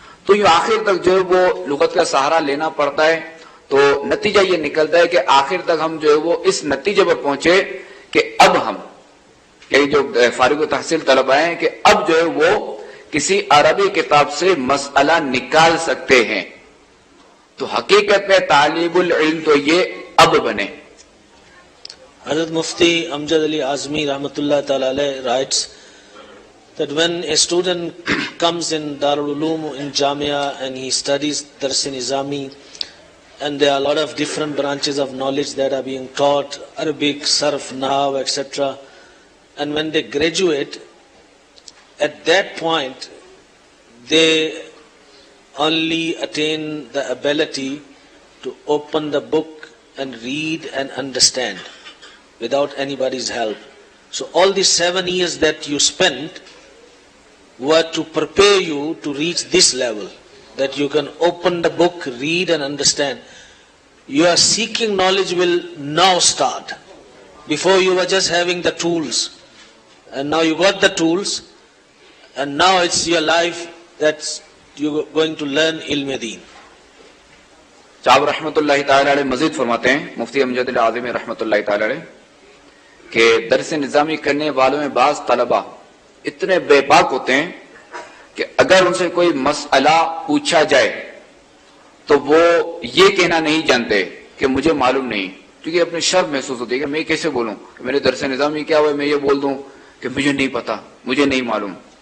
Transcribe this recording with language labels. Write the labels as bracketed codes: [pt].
[ur] تو یہ آخر تک جو ہے وہ لغت کا سہارا لینا پڑتا ہے. تو نتیجہ یہ نکلتا ہے کہ آخر تک ہم جو ہے وہ اس نتیجے پر پہنچے کہ اب ہم کہ جو فارغ تحصیل طلباء ہیں کہ اب جو ہے وہ کسی عربی کتاب سے مسئلہ نکال سکتے ہیں. تو حقیقت میں طالب العلم تو یہ اب بنے. [en] حضرت مفتی امجد علی اعظمی رحمۃ اللہ تعالی علیہ writes that when a student comes in Darul Uloom in Jamia and he studies Dars Nizami, and there are a lot of different branches of knowledge that are being taught, Arabic, Sarf, Nahaw, etc. And when they graduate, at that point they only attain the ability to open the book and read and understand without anybody's help. So all these 7 years that you spent were to prepare you to reach this level, that you can open the book, read and understand. Your seeking knowledge will now start. Before you were just having the tools, and now you got the tools, and now it's your life that you're going to learn ilm deen. [ur] صاحب رحمۃ اللہ تعالی علیہ مزید فرماتے ہیں، مفتی امجد علی اعظمی رحمۃ اللہ تعالی علیہ، کہ درس نظامی کرنے والوں میں بعض طلبہ اتنے بے باک ہوتے ہیں کہ اگر ان سے کوئی مسئلہ پوچھا جائے تو وہ یہ کہنا نہیں جانتے کہ مجھے معلوم نہیں، کیونکہ اپنے شرم محسوس ہوتی ہے کہ میں کیسے بولوں کہ میرے درس نظامی کیا ہوا ہے، میں یہ بول دوں کہ مجھے نہیں پتا، مجھے نہیں معلوم.